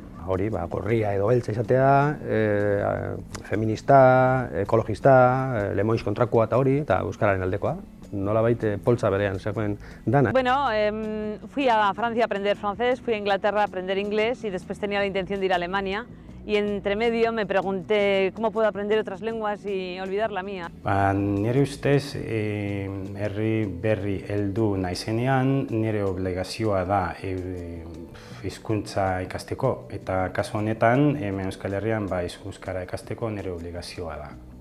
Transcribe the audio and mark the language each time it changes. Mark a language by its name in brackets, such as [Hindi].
[Basque] Hori, gorria edo beltza izatea, feminista, ekologista, lemoiz kontrakoa eta hori, eta euskararen aldekoa. Nolabait poltsa berean zegoen dana. [Spanish] Bueno, fui a Francia a aprender francés, fui a Inglaterra a aprender inglés y después tenía la intención de ir a Alemania. Y entre medio me pregunté cómo puedo aprender otras lenguas y olvidar la mía. [Basque] Nire ustez, herri berri heldu naizenean, nire obligazioa da hizkuntza ikasteko. Eta kasu honetan, hemen Euskal Herrian euskara ikasteko nire obligazioa da.